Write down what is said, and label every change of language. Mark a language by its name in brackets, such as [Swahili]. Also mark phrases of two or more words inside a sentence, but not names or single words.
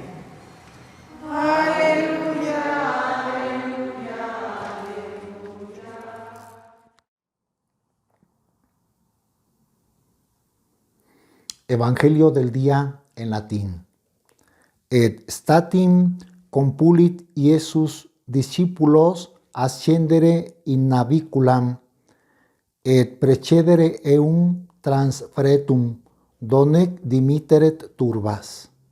[Spanish] Aleluya, aleluya, aleluya. Evangelio del día en latín. [Latin] Et statim compulit Iesus discipulos ascendere in naviculam et precedere eum transfretum, donec dimitteret turbas.